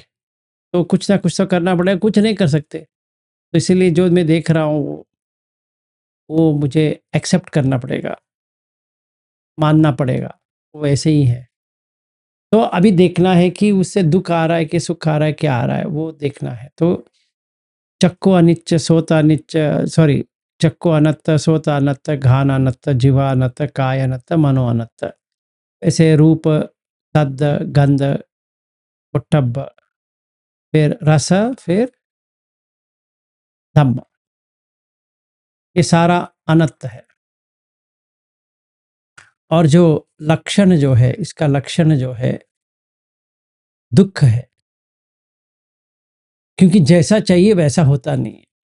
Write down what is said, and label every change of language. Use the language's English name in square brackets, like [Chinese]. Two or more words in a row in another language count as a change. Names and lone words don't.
[Hindi] तो कुछ ना कुछ तो करना पड़ेगा, कुछ नहीं कर सकते। तो इसीलिए जो मैं देख रहा हूँ वो मुझे एक्सेप्ट करना पड़ेगा, मानना पड़ेगा, वो ऐसे ही है। तो अभी देखना है कि उससे दुःख आ रहा है कि सुख आ रहा है, क्या आ रहा है, वो देखना है। [Pali] तो चक्को अनिच्च, सोत अनिच्च, सॉरी, चक्को अनत्त, सोत अनत्त, घान अनत्त, जिह्वा अनत्त, काय अनत्त, मनो अनत्त। [Hindi] ऐसे रूप, शब्द, गंध, पोट्टब्ब, फिर रस, फिर धम्म, ये सारा अनत्त है। और जो लक्षण जो है, इसका लक्षण जो है दुःख है, क्योंकि जैसा चाहिए वैसा होता नहीं है।